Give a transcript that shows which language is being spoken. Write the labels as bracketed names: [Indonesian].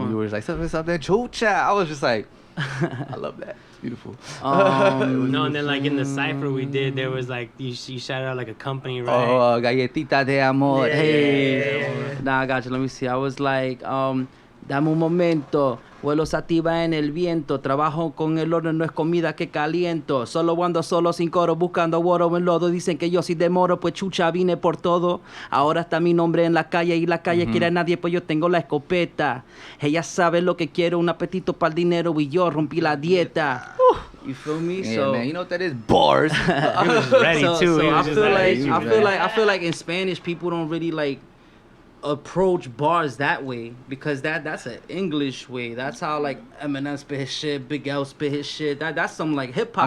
[English] one? you were like something, chucha. I was just like, I love that. It's beautiful. No, and then like in the cipher we did, there was like you shouted out like a company, right? [Spanish] Oh, galletita de amor. [English] Yeah, Hey. yeah, yeah. Nah, I got you. Let me see. I was like, [Spanish] Dame un momento. Vuelo sativa en el viento. Trabajo con el horno, no es comida que caliento. Solo ando solo sin coro, buscando oro en lodo. Dicen que yo sí demoro, pues chucha, vine por todo. Ahora está mi nombre en la calle y la calle quiere a nadie, pues yo tengo la escopeta. Ella sabe lo que quiero, un apetito para el dinero y yo rompí la dieta. [English] You feel me? Yeah, So man, you know what that is? Bars. He was ready too. He I was just feel like, like I feel like in Spanish people don't really like approach bars that way because that's an English way. That's how like Eminem spit his shit, Big L spit his shit. That's some like hip hop.